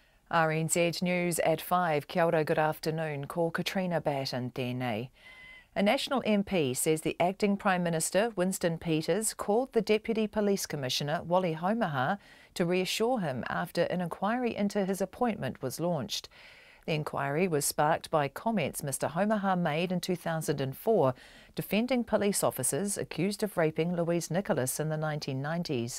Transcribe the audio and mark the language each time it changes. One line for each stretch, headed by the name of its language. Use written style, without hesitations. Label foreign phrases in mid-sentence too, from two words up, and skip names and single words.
English: RNZ News at 5.
Māori: Kia ora,
English: good afternoon.
Māori: Ko Katrina Batten tēnei.
English: A National MP says the acting Prime Minister, Winston Peters, called the Deputy Police Commissioner, Wally Haumaha, to reassure him after an inquiry into his appointment was launched. The inquiry was sparked by comments Mr Haumaha made in 2004, defending police officers accused of raping Louise Nicholas in the 1990s.